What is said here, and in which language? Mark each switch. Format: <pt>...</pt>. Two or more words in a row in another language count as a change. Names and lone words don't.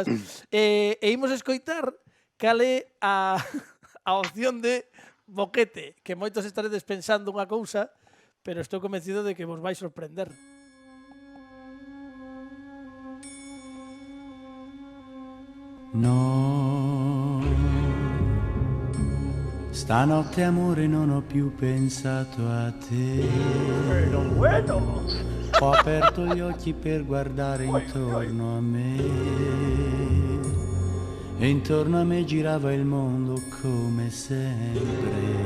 <gl>E imos escoitar cal é a opción de Boquete, que moitos estaredes pensando unha cousa, pero estou convencido de que vos vai sorprender.</gl> <it>No, stanotte amore non ho più pensato a te. Bueno. Ho aperto gli occhi per guardare intorno a me. E intorno a me girava il mondo come sempre.</it>